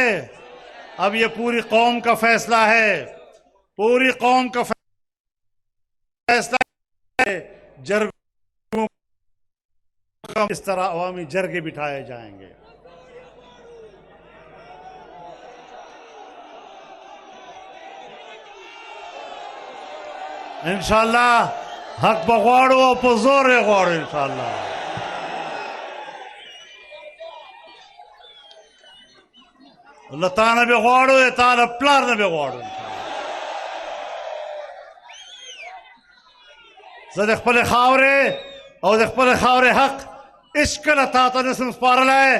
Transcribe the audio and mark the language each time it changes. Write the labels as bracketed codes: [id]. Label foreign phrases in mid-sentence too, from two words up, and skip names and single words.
[ur] اب یہ پوری قوم کا فیصلہ ہے، پوری قوم کا فیصلہ ہے. جرگوں اس طرح عوامی جرگے بٹھائے جائیں گے. [ar] انشاءالله [ps] حق به غواړو او په زور یې غواړو [ar] انشاءالله. [ps] له تا نه به غواړو، تا له پلار نه به غواړو. زه د خپلې خاورې او د خپلې خاورې حق هېڅکله تا ته نسم سپارلی.